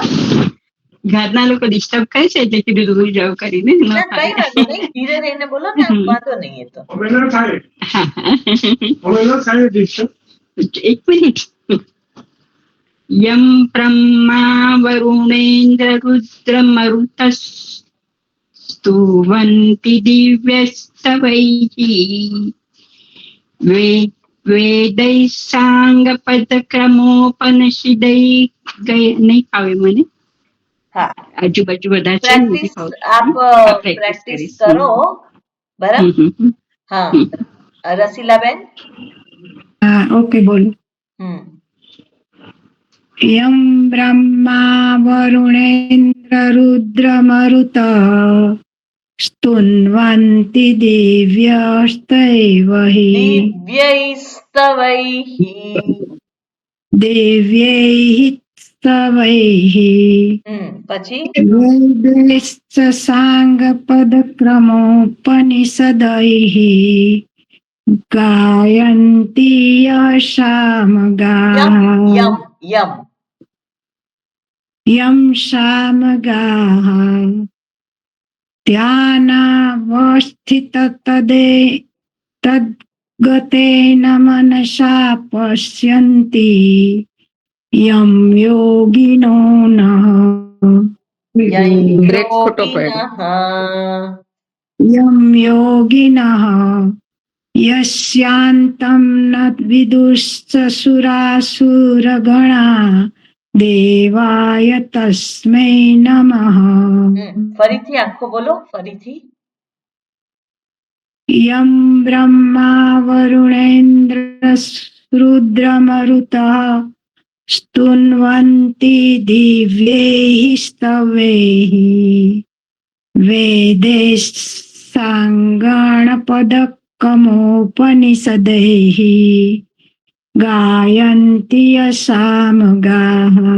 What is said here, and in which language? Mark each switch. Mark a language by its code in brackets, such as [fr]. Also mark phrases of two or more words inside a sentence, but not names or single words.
[gu] ઘરના લોકો ડિસ્ટર્બ કરે છે એટલે કીધું દૂર જાવ કરીને. ના કઈ વાંધો નહીં, ધીરે રહીને બોલો ને, વાંધો નહીં એ તો. એક મિનિટ. [sa] यम ब्रह्मा वरुणेन्द्र रुद्र मरुतस स्तुवन्ति दिव्यस्तवैः वेदैः साङ्गपदक्रमोपनिषदैः [gu] નહીં આવે મને. હા આજુબાજુ બધા છે. પ્રેક્ટિસ આપ પ્રેક્ટિસ કરો બરાબર. હા રસીલાબેન. હા ઓકે બોલો. [sa] यम ब्रह्मा वरुणेन्द्र रुद्र मरुत स्तुन्वन्ति दिव्यैः स्तवैः [gu] પછી [sa] વેदैश्च साङ्गपदक्रमोपनिषदैः गायन्ति यशामगाः યમ યમ यं शामगाः तद्गतेन मनसा पश्यन्ति यं योगिनो नः [gu] બ્રેક ખોટો પડ્યો. [sa] यं योगिनः यस्यान्तं न विदुश्च सुरासुरगणा देवाय तस्मै नमः [gu] ફરીથી આખો બોલો ફરીથી. [sa] यं ब्रह्मा वरुणेन्द्र रुद्रमरुतः स्तुन्वन्ति दिव्यैः स्तवैः वेदैः साङ्गणपदक्रमोपनिषदैः गायन्ति यशामगाः